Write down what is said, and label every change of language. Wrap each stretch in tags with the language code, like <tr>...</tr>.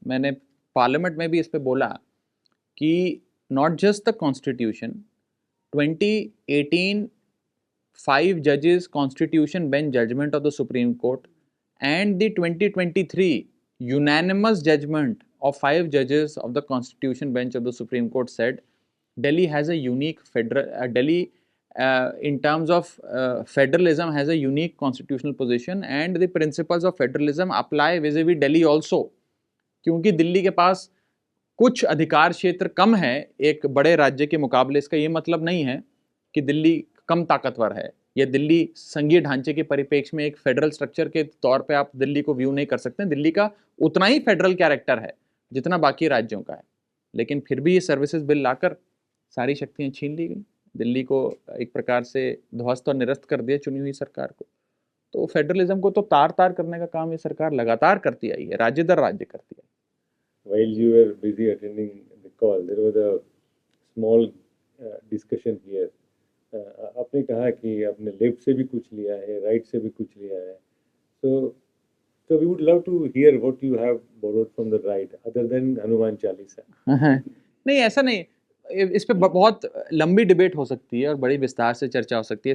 <hi>मैंने पार्लियामेंट में भी इस पे बोला कि</hi> <en>not just the constitution, 2018 5 judges constitution bench judgment of the Supreme Court and the 2023 unanimous judgment of 5 judges of the constitution bench of the Supreme Court said Delhi has a unique Delhi in terms of federalism has a unique constitutional position and the principles of federalism apply vis-a-vis Delhi also,</en> <hi>क्योंकि दिल्ली के पास कुछ अधिकार क्षेत्र कम है एक बड़े राज्य के मुकाबले। इसका ये मतलब नहीं है कि दिल्ली कम ताकतवर है या दिल्ली संघीय ढांचे के परिप्रेक्ष्य में एक फेडरल स्ट्रक्चर के तौर पे आप दिल्ली को व्यू नहीं कर सकते। दिल्ली का उतना ही फेडरल कैरेक्टर है जितना बाकी राज्यों का है, लेकिन फिर भी ये सर्विसेज बिल लाकर सारी शक्तियां छीन ली गई, दिल्ली को एक प्रकार से ध्वस्त और निरस्त कर दिया चुनी हुई सरकार को। तो फेडरलिज्म को तो तार तार करने का काम ये सरकार लगातार करती आई है, राज्य दर राज्य करती है।</hi> <en>While you were busy attending the call, there was a small discussion here.</en> <hi>आपने कहा कि आपने लेफ्ट से भी कुछ लिया है, राइट से भी कुछ लिया है.</hi> <en>So we would love to hear what you have borrowed from the right, other than Hanuman Chalisa.</en> <hi>नहीं, ऐसा नहीं, इस पे बहुत लंबी डिबेट हो सकती है और बड़ी विस्तार से चर्चा हो सकती है।</hi>